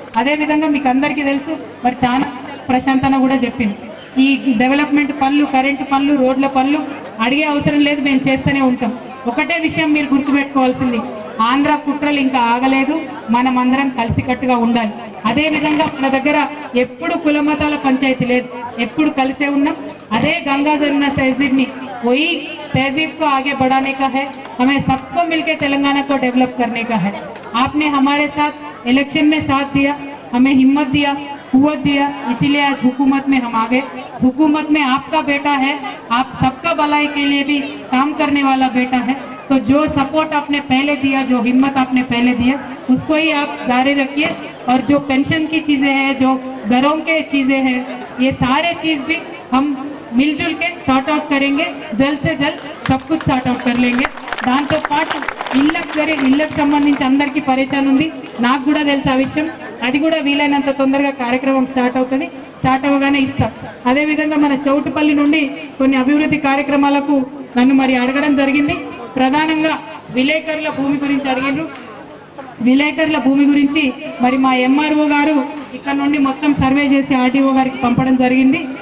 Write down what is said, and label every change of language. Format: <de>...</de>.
<te>అదేవిధంగా మీకు అందరికీ తెలుసు, మరి చాలా ప్రశాంతన కూడా చెప్పింది, ఈ డెవలప్మెంట్ పనులు, కరెంటు పనులు, రోడ్ల పనులు అడిగే అవసరం లేదు, మేము చేస్తూనే ఉంటాం. ఒకటే విషయం మీరు గుర్తుపెట్టుకోవాల్సింది, ఆంధ్ర కుట్రలు ఇంకా ఆగలేదు, మనం అందరం కలిసికట్టుగా ఉండాలి. అదేవిధంగా మన దగ్గర ఎప్పుడు కులమతాల పంచాయతీ లేదు, ఎప్పుడు కలిసే ఉన్నాం.</te> <hi>అదే గంగా జముना तहजीब ని वही तहजीब को आगे बढ़ाने का है, हमें सबको मिलकर तेलंगाना को डेवलप करने का है. आपने हमारे साथ इलेक्शन में साथ दिया, हमें हिम्मत दिया, कुव्वत दिया, इसीलिए आज हुकूमत में हम आ गए. हुकूमत में आपका बेटा है, आप सबका भलाई के लिए भी काम करने वाला बेटा है. तो जो सपोर्ट आपने पहले दिया, जो हिम्मत आपने पहले दिया, उसको ही आप जारी रखिए. और जो पेंशन की चीज़ें हैं, जो घरों के चीज़ें हैं, ये सारे चीज़ भी हम मिलजुल के सॉर्ट आउट करेंगे. जल्द से जल्द सब कुछ सॉर्ट आउट कर लेंगे.</hi> <te>దాంతో పాటు ఇళ్ళకు సంబంధించి అందరికీ పరేషాన్ ఉంది, నాకు కూడా తెలుసు ఆ విషయం. అది కూడా వీలైనంత తొందరగా కార్యక్రమం స్టార్ట్ అవుతుంది, స్టార్ట్ అవ్వగానే ఇస్తాం. అదేవిధంగా మన చౌటుపల్లి నుండి కొన్ని అభివృద్ధి కార్యక్రమాలకు నన్ను మరి అడగడం జరిగింది. ప్రధానంగా విలేకరుల భూమి గురించి అడిగిండ్రు. విలేకరుల భూమి గురించి మరి మా ఎంఆర్ఓ గారు ఇక్కడ నుండి మొత్తం సర్వే చేసి ఆర్డీఓ గారికి పంపడం జరిగింది.</te>